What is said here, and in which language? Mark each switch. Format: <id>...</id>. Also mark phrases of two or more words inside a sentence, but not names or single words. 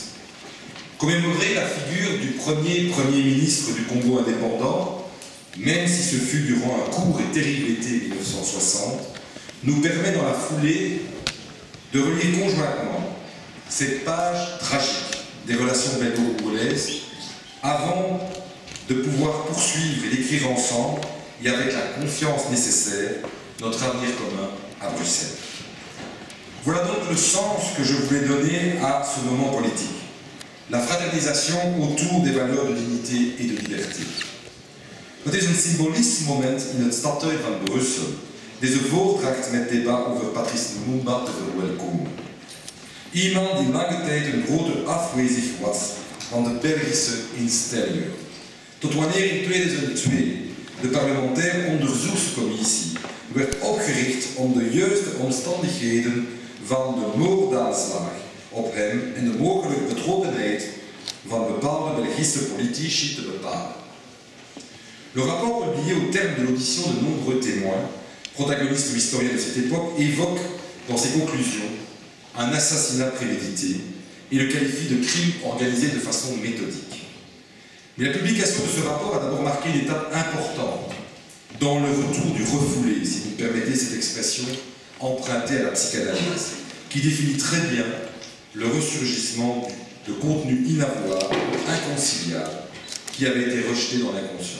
<fr>Commémorer la figure du premier ministre du Congo indépendant, même si ce fut durant un court et terrible été 1960, nous permet dans la foulée de relier conjointement cette page tragique des relations belgo-congolaises avant de pouvoir poursuivre et d'écrire ensemble et avec la confiance nécessaire notre avenir commun à Bruxelles. Voilà donc le sens que je voulais donner à ce moment politique. La fraternisation autour des valeurs de dignité et de liberté.</fr> <nl>Het is een symbolisch moment in het stadhuis van Brussel. Deze voordracht met debat over Patrice Lumumba te verwelkomen. Iemand die lange tijd een grote afwezig was van de Belgische instellingen. Tot wanneer in 2002 de parlementaire onderzoekscommissie werd opgericht om de juiste omstandigheden van de moordaanslag op hem en de mogelijke betrokkenheid van bepaalde Belgische politici te bepalen.</nl> <fr>Le rapport publié au terme de l'audition de nombreux témoins, protagonistes ou historiens de cette époque, évoque dans ses conclusions un assassinat prémédité et le qualifie de crime organisé de façon méthodique. Mais la publication de ce rapport a d'abord marqué une étape importante dans le retour du refoulé, si vous me permettez cette expression empruntée à la psychanalyse, qui définit très bien le ressurgissement de contenu inavouable, inconciliable, qui avait été rejeté dans l'inconscient.</fr>